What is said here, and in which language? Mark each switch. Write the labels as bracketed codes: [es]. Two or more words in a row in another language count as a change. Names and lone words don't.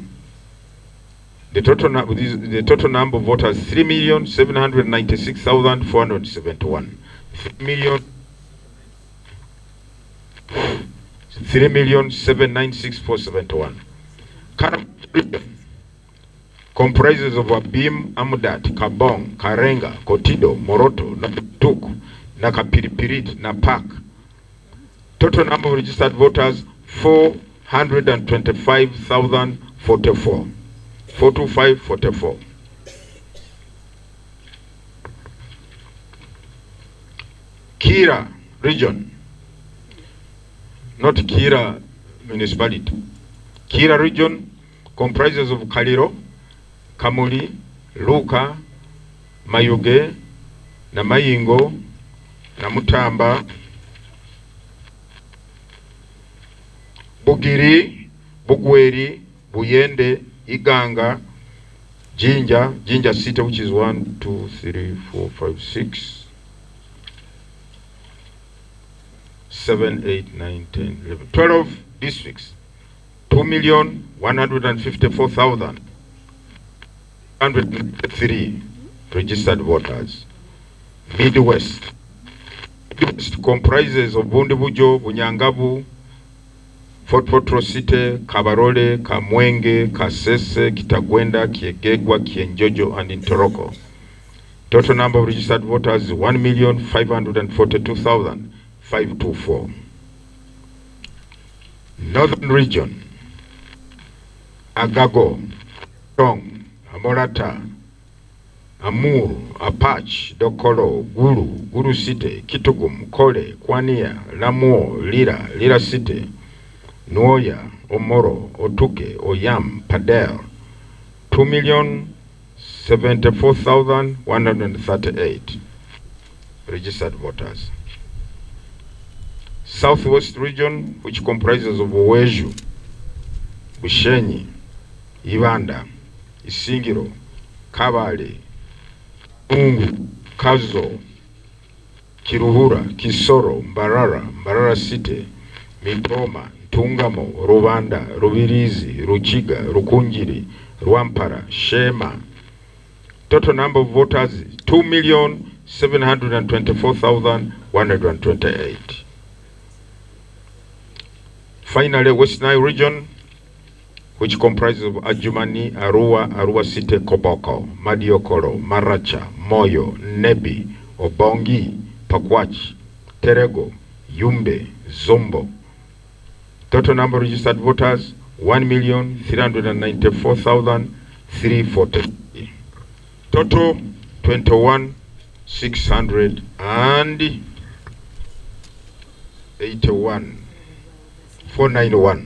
[en] The total number of voters 3,796,471. 3,796,471. Comprises of Abim, Amudat, Kabong, Karenga, Kotido, Moroto, Natuk, Nakapiripirit, Napak. Total number of registered voters 425,044. 425,44. Kira region, not Kira municipality. Kira region comprises of Kaliro, Kamuli, Luka, Mayuge, Namayingo, Namutamba, Bugiri, Bugweri, Buyende, Iganga, Jinja City, which is 1, 2, 3, 4, 5, 6, 7, 8, 9, 10, 11, 12 districts. 2,154,103 registered voters. Midwest comprises of Bundibujo, Bunyangabu, Fort Potro City, Kabarole, Kamwenge, Kasese, Kitagwenda, Kiegegwa, Kienjojo, and Intoroko. Total number of registered voters is 1,542,524. Northern region. Agago, Tong, Amorata, Amur, Apache, Dokolo, Guru City, Kitugum, Kole, Kwania, Lamuo, Lira City, Nuoya, Omoro, Otuke, Oyam, Padel. 2,074,138 registered voters. Southwest region, which comprises of Oweju, Bushenyi, Ibanda, Isingiro, Kabale, Ungu, Kazo, Kiruhura, Kisoro, Mbarara City, Mitoma, Tungamo, Rwanda, Rubirizi, Ruchiga, Rukunjiri, Rwampara, Shema. Total number of voters 2,724,128. Finally, West Nile region, which comprises of Adjumani, Arua City, Koboko, Madiokoro, Maracha, Moyo, Nebi, Obongi, Pakwach, Terego, Yumbe, Zombo. Total number of registered voters 1,394,340. Total 21,681. 491.